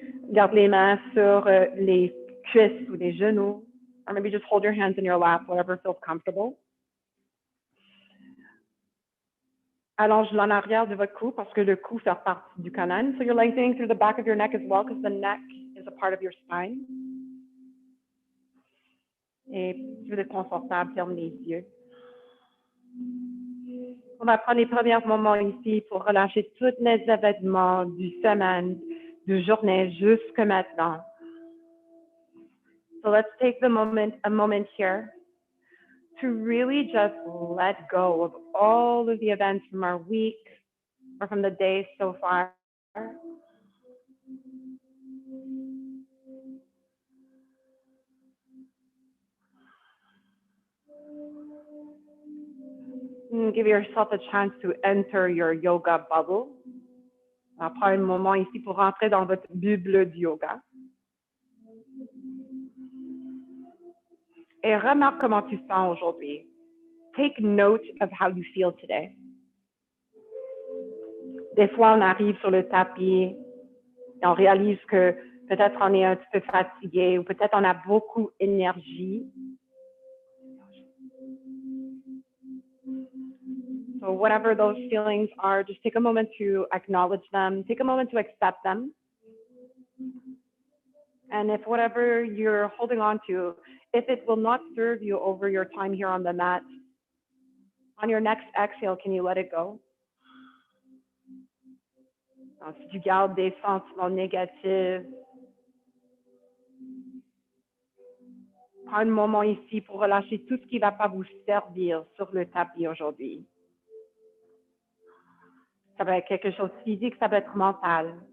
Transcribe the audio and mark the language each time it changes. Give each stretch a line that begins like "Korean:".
French: Garde les mains sur les cuisses ou les genoux.
English: Or maybe just hold your hands in your lap, whatever feels comfortable.
French: Allonge en arrière de votre cou parce que le cou fait partie du canal.
English: So you're lengthening through the back of your neck as well because the neck is a part of your spine.
French: Et si vous êtes confortable, ferme les yeux. On va prendre les premiers moments ici pour relâcher tous les événements du semaine, de journée jusque maintenant.
English: So let's take a moment here to really just let go of all of the events from our week or from the day so far. And give yourself a chance to enter your yoga bubble.
French: On prend un moment ici pour rentrer dans votre bulle du yoga. Et remarque comment tu sens aujourd'hui.
English: Take note of how you feel today.
French: Des fois, on arrive sur le tapis et on réalise que peut-être on est un petit peu fatigué ou peut-être on a beaucoup d'énergie.
English: So whatever those feelings are, just take a moment to acknowledge them. Take a moment to accept them. And if whatever you're holding on to, if it will not serve you over your time here on the mat, on your next exhale, can you let it go?
French: Alors, si tu gardes des sentiments négatifs, prends un moment ici pour relâcher tout ce qui ne va pas vous servir sur le tapis aujourd'hui. Ça peut être quelque chose de physique, ça peut être mental.